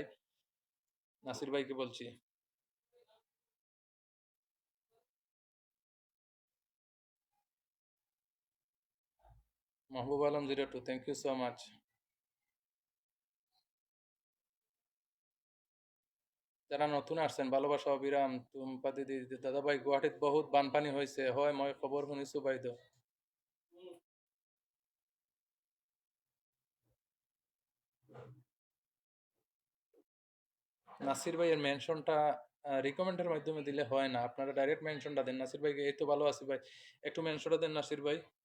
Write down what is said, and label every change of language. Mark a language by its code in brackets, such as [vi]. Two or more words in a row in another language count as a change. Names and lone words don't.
[bn] নাসির ভাইকে বলছি। মাহবুব আলম 02, [en] thank you so much. [bn] যারা নতুন আসছেন, ভালোবাসা অবিরাম। [as] টুম্পা দিদি, দাদা ভাই গুৱাহাটীত বহুত বানপানী হৈছে, হয় মই খবৰ শুনিছো বাইদেউ। [bn] নাসির ভাইয়ের মেনশনটা রিকমেন্ডের মাধ্যমে দিলে হয় না, আপনারা [en] direct mention [bn] দেন নাসির ভাইকে। এই তো ভালো আছি ভাই, একটু মেনশনটা দেন নাসির ভাই।